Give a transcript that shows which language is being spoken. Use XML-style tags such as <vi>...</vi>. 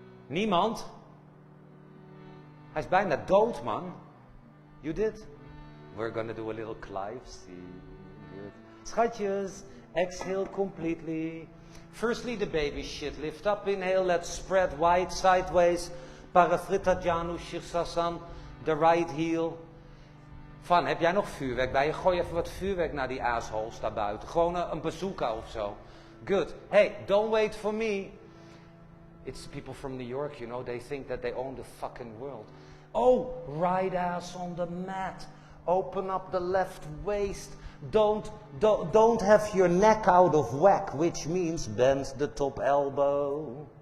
<nl>Niemand? Hij is bijna dood, man.</nl> <en>You did? We're gonna do a little Clive. See. Good. Schatjes, exhale completely. Firstly, the baby shit. Lift up, inhale, let's spread wide sideways. Parafrita Janu Shirsasan. The right heel.</en> <nl>Van, heb jij nog vuurwerk bij je? Gooi even wat vuurwerk naar die assholes daar buiten. Gewoon een bazooka of zo.</nl> <en>Good. Hey, don't wait for me. It's people from New York, you know. They think that they own the fucking world. Oh, right ass on the mat. Open up the left waist. Don't have your neck out of whack, which means bend the top elbow.</en>